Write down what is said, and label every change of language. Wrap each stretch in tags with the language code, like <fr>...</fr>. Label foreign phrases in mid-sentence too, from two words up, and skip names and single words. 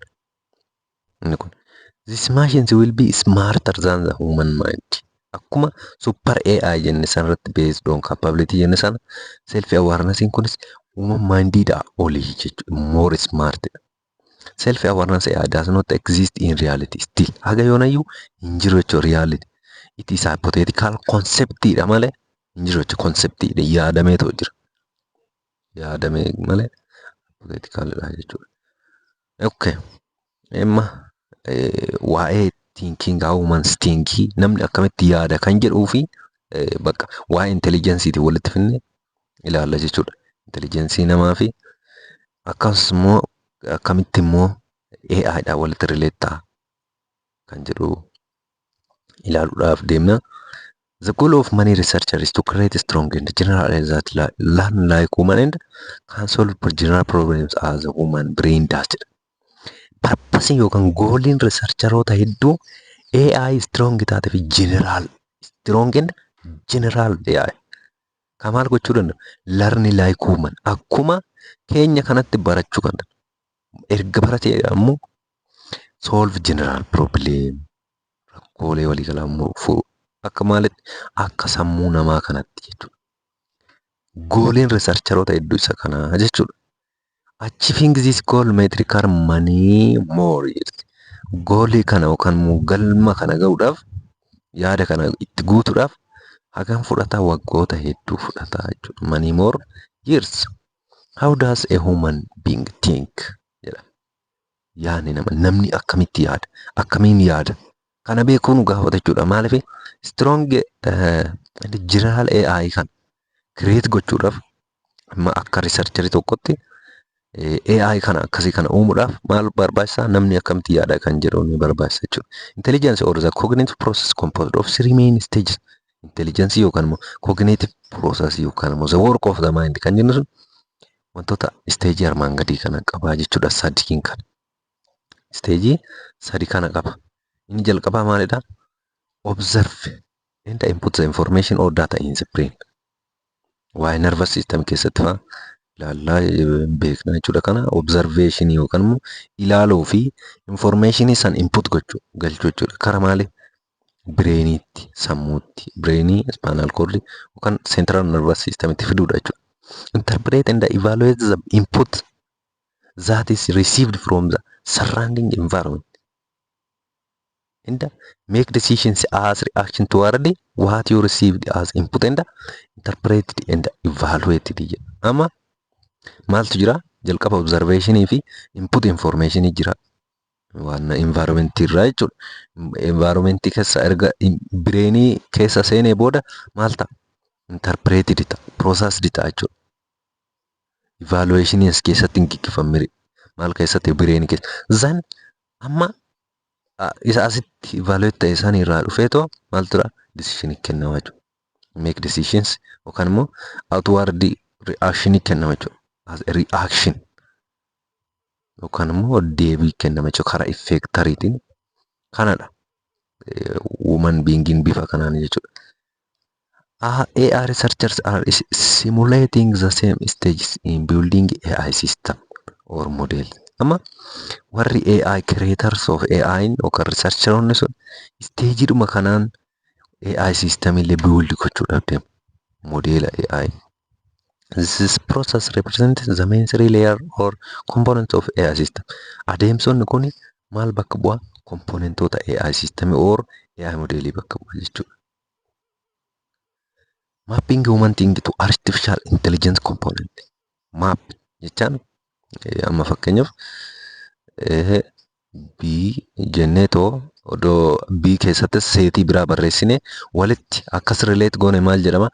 <om>Inni kun.</om> <en>These machines will be smarter than the human mind.</en> <om>Akkuma</om> <en>super AI</en> <om>jenne sanarratti</om> <en>based on capability</en> <om>jenne sana</om> <en>self awareness</en> <om>kunis</om> <en>human mindidha</en> <om>olii jechuudha.</om> <en>More smart. Self awareness AI does not exist in reality still.</en> <om>Haga yoonayyuu hin jiru jechuudha reality.</om> <en>It is a hypothetical</en> <om>conceptidha malee hin jiru jechuudha conceptidha yaadameetoo jira. Yaadamee malee hypotheticalidha jechuudha. Okay. Emma waa'ee</om> <en>thinking humans thinking</en> <om>namni akkamitti yaada kan jedhuu fi bakka waa'ee intelligenceeti walitti finne ilaalla jechuudha. Intelligensii namaa fi akkasumas akkamitti immoo AI dha walitti relate ta'a kan jedhu ilaaluudhaaf deemna.</om> <en>The goal of many researchers is to create a strong and general AI that learn like human and can solve general problems as a human brain does.</en> <om>Purpose yookaan goaliin researcheroota hedduu AI strong taate fi</om> <en>strong and general AI.</en> <om>Kan maal gochuu danda'u?</om> <en>Learn like human.</en> <om>Akkuma keenya kanatti barachuu kan danda'u. Erga baratee ammoo</om> <en>solve general problem.</en> <om>Rakkoolee waliigalaa immoo akka maalitti akka sammuu namaa kanatti jechuudha. Goaliin researcheroota hedduu isa kana jechuudha.</om> <en>Achieving this goal may require many more years.</en> <om>Goalii kana yookaan galma kana ga'uudhaaf yaada kana itti guutuudhaaf hagam fudhata waggoota hedduu fudhata jechuudha.</om> <en>Many more years. How does a human being think?</en> <om>Jedha. Yaani namni akkamitti yaada? Akkamiin yaada? Kana beekuun gaafata jechuudha. Maaliif</om> <en>strong general AI</en> <om>kan create gochuudhaaf amma akka researcherii tokkotti AI kana akkasii kana uumuudhaaf maal barbaachisaa? Namni akkamitti yaada kan jedhu ni barbaachisa jechuudha.</om> <en>Intelligence or the cognitive process composed of three main stages.</en> <om>Intelligence yookaan immoo</om> <en>cognitive process</en> <om>yookaan immoo</om> <en>the work of the mind</en> <om>kan jennu sun wantoota stage armaan gadii kana qabaa jechuudha. Sadiin kana. Stage sadii kana qaba. Inni jalqabaa maalidha?</om> <en>Observe and input the information or data in the brain.</en> <om>Waa'ee</om> <en>nervous system</en> <om>keessatti fa'aa ilaallaa beekna jechuudha. Kana observation yookaan immoo ilaaluu fi information san input galchuu jechuudha. Karaa maali? Brainiitti, sammuutti, brainii,</om> <en>spinal cord</en> <om>yookaan</om> <en>central nervous system</en> <om>itti fiduudha jechuudha.</om> <en>Interpret and evaluate the input that is received from the surrounding environment. And make decisions as reaction toward what you received as input and interpret and evaluate.</en> <om>Amma maaltu jira? Jalqaba observation fi</om> <en>input information</en> <om>jira. Waan environment irraa jechuudha. Environment keessa erga brainii keessa seenee booda maal ta'a? Interpreted ta'a. Processed ta'a jechuudha. Evaluation keessatti hin gaggeeffamne. Maal keessatti brainii keessa. Zan amma isa asitti evaluate ta'e isaan irraa dhufeetoo maal tura? Decision kennama jechuudha.</om> <en>Make decisions</en> <om>yookaan immoo</om> <en>outward reaction</en> <om>kennama jechuudha.</om> <en>As a reaction</en> <om>yookaan immoo deebii kennama jechuudha. Karaa effectoriitiin kanadha.</om> <en>Human being</en> <om>bifa kanaan jechuudha.</om> <en>AI researchers are simulating the same stages in building AI system or model.</en> <om>Amma warri AI</om> <en>creators of AI</en> <om>yookaan researcheroonni sun stageidhuma kanaan</om> <en>AI system</en> <om>illee build gochuudhaaf deemu. Modela AI.</om> <en>This process represents the main three layer or components of AI system.</en> <om>Adeemsonni kun maal bakka bu'a? Komponentoota</om> <en>AI system or AI</en> <om>modeelii bakka bu'a jechuudha.</om> <en>Mapping human thinking to artificial intelligence component.</en> <om>Map jechaan amma fakkeenyaaf B jenneetoo odoo B keessatti seetii biraa barreessine walitti akkas relate goone maal jedhama?</om>